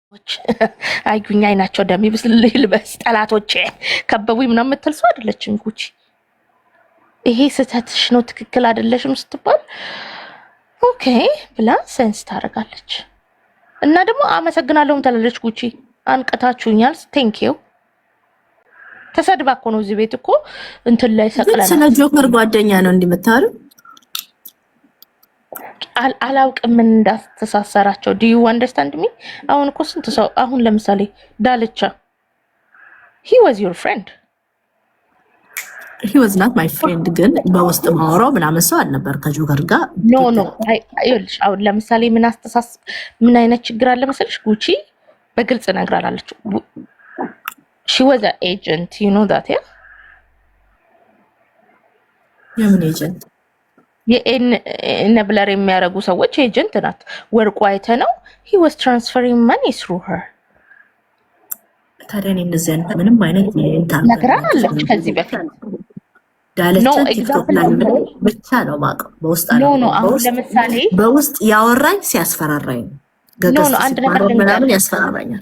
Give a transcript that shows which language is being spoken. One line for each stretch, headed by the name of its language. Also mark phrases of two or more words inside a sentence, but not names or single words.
Amharic: አዩኝ አይናቸው ደም ይብስል ልበስ ጠላቶቼ ከበቡኝ ምናምን የምትል ሰው አይደለችም ጉቺ። ይሄ ስህተትሽ ነው ትክክል አይደለሽም ስትባል ኦኬ ብላ ሴንስ ታደርጋለች። እና ደግሞ አመሰግናለሁም ትላለች ጉቺ። አንቀታችሁኛል ቴንኪው። ተሰድባ እኮ ነው እዚህ ቤት እኮ እንትን ላይ ሰቅለና ስለ ጆከር ጓደኛ ነው እንዲመታሩ አላውቅም ምን እንዳስተሳሰራቸው።
English: do you understand me?
Amharic: አሁን እኮ ስንት ሰው አሁን ለምሳሌ ዳልቻ
English: he was your friend he was not my friend
Amharic: ግን በውስጥ ማውራው ምናምን ሰው አልነበር ከጆከር ጋር ኖ አይልሽ። አሁን ለምሳሌ ምን አይነት ችግር አለ መሰለሽ ጉቺ በግልጽ ነግራላለች።
English: she was an agent, you know that yeah?
Amharic: የምን ኤጀንት? የኤነብለር የሚያረጉ ሰዎች ኤጀንት ናት። ወርቁ አይተ ነው
English: he was transferring money through her።
Amharic: ታዲያ እንደዚህ አይነት ምንም አይነት ነግራለች ከዚህ በፊት ዳለቻ ቲክቶክ ላይ ብቻ ነው ማቀው በውስጥ አለ ኖ አሁን ለምሳሌ በውስጥ ያወራኝ ሲያስፈራራኝ ኖ አንድ ነገር ምናምን ያስፈራራኛል።